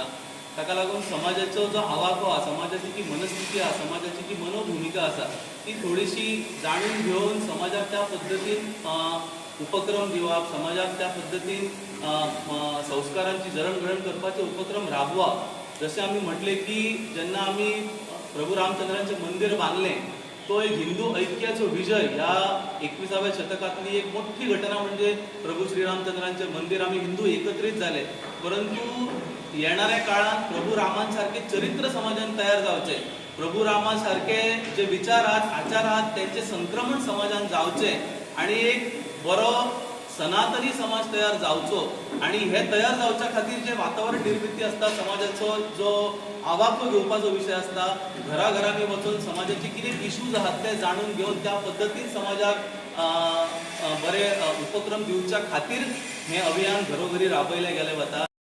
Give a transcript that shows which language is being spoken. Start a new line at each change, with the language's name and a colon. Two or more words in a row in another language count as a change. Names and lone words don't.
Konkani: ताका लागून समाजाचो जो आवाको आसा समाजाची जी मनस्थिती आसा समाजाची जी मनोभूमिका आसा ती थोडीशी जाणून घेवन समाजाक त्या पद्दतीन उपक्रम दिवप समाजाक त्या पद्दतीन संस्कारांची जडणघडण करपाचे उपक्रम राबवप।
Marathi: जसे आम्ही म्हटले की जेन्ना आम्ही प्रभू रामचंद्रांचे मंदिर बांधले तो एक हिंदू ऐक्याचो विजय ह्या 21व्या शतकातली एक मोठी घटना म्हणजे प्रभू श्रीरामचंद्रांचे मंदिर आम्ही हिंदू एकत्रित झाले।
Konkani: परंतु येणाऱ्या काळात प्रभू रामांसारखे चरित्र समाजात तयार जावचे, प्रभू रामासारखे जे विचार आहात आचार आहात त्यांचे संक्रमण समाजात जावचे आणि एक बरो सनातनी समाज तयार जावचो आणि हे तयार जावच्या खातीर जे वातावरण निर्मिती असता समाजाचो जो आवाको घेवपाचो विषय असता घराघरांनी वचून समाजाचे कितें इश्यूज आहात ते जाणून घेवन त्या पद्दतीन समाजाक बरे उपक्रम दिवच्या खातीर हे अभियान घरोघरी राबयले गेले वता।